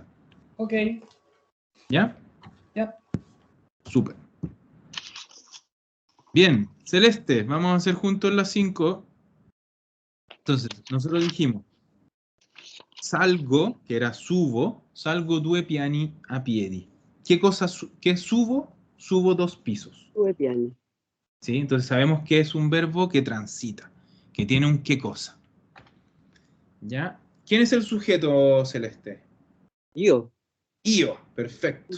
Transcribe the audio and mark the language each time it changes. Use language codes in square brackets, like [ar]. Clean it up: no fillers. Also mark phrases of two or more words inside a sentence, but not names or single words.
[es] Ok, ¿Ya? ya. Súper. Bien, Celeste, vamos a hacer juntos las 5. Entonces, nosotros dijimos, salgo, que era subo, salgo [it] 2 piani a piedi. [es] ¿Qué subo? Subo 2 pisos. Tuve piano. ¿Sí? Entonces sabemos que es un verbo que transita, que tiene un qué cosa. ¿Ya? ¿Quién es el sujeto, Celeste? Yo. Io, perfecto.